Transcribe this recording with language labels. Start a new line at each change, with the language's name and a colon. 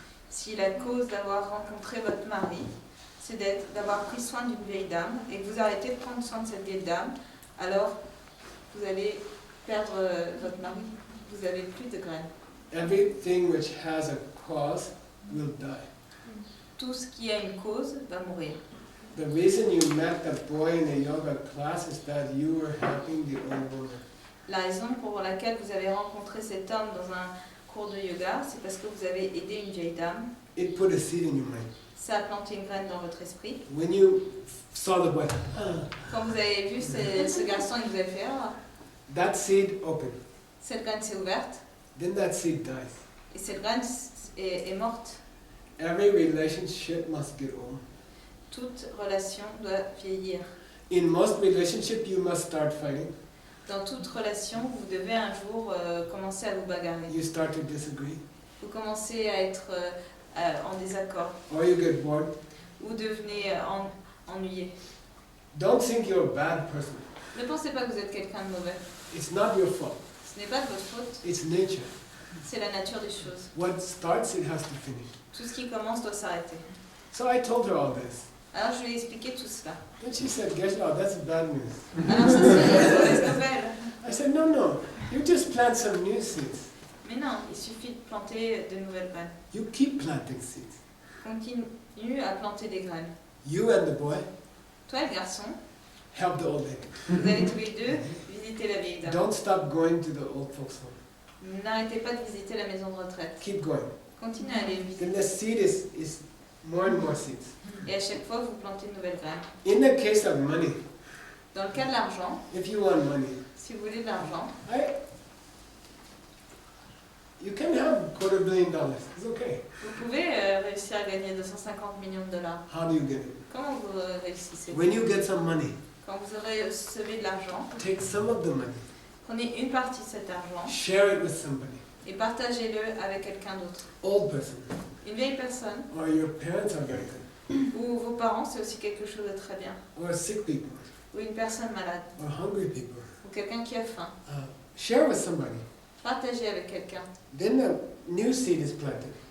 French: Si la cause d'avoir rencontré votre mari, c'est d'avoir pris soin d'une vieille dame, et que vous arrêtez de prendre soin de cette vieille dame, alors vous allez perdre votre mari. Vous n'avez plus de graines.
English: Everything which has a cause will die.
French: Tout ce qui a une cause va mourir.
English: The reason you met the boy in the yoga class is that you were helping the old woman.
French: La raison pour laquelle vous avez rencontré cet homme dans un cours de yoga, c'est parce que vous avez aidé une vieille dame.
English: It put a seed in your mind.
French: Ça a planté une graine dans votre esprit.
English: When you saw the boy,
French: Quand vous avez vu ce garçon, il vous a fait « Ah !»
English: that seed opened.
French: Cette graine s'est ouverte,
English: Then that seed dies.
French: et cette graine est morte.
English: Every relationship must get old.
French: Toute relation doit vieillir.
English: In most relationships, you must start fighting.
French: Dans toute relation, vous devez un jour commencer à vous bagarrer.
English: You start to disagree,
French: Vous commencez à être en désaccord.
English: or you get bored.
French: Ou devenez ennuyé.
English: Don't think you're a bad person.
French: Ne pensez pas que vous êtes quelqu'un de mauvais.
English: It's not your fault.
French: Ce n'est pas de votre faute,
English: It's nature.
French: c'est la nature des choses.
English: What starts, it has to finish.
French: Tout ce qui commence doit s'arrêter.
English: So I told her all this.
French: Alors je lui ai expliqué tout cela.
English: Then she said, Geshe, that's bad news.
French: Alors ça c'est une mauvaise nouvelle.
English: I said, no. You just plant some new seeds.
French: Mais non, il suffit de planter de nouvelles graines.
English: You keep planting seeds.
French: Continue à planter des graines.
English: You and the boy
French: Toi le garçon,
English: help the old lady.
French: vous allez tous les deux visiter la vieille dame.
English: Don't stop going to the old folks' home.
French: N'arrêtez pas de visiter la maison de retraite.
English: Keep going.
French: Continuez à aller visiter.
English: Then the seed is more and more seeds.
French: Et à chaque fois, vous plantez de nouvelles graines.
English: In the case of money,
French: Dans le cas de l'argent,
English: if you want money,
French: si vous voulez de l'argent,
English: you can have $250 million. It's okay.
French: vous pouvez réussir à gagner 250 millions de dollars.
English: How do you get it?
French: Comment vous réussissez?
English: When you get some money,
French: Quand vous recevez de l'argent,
English: take some of the money,
French: prenez une partie de cet argent
English: share it with somebody,
French: et partagez-le avec quelqu'un d'autre.
English: old person,
French: Une vieille personne,
English: or your parents are very good,
French: ou vos parents, c'est aussi quelque chose de très bien.
English: or sick people,
French: Ou une personne malade,
English: or hungry people.
French: ou quelqu'un qui a faim.
English: Share with somebody.
French: Partagez avec quelqu'un.
English: Then a new seed is planted,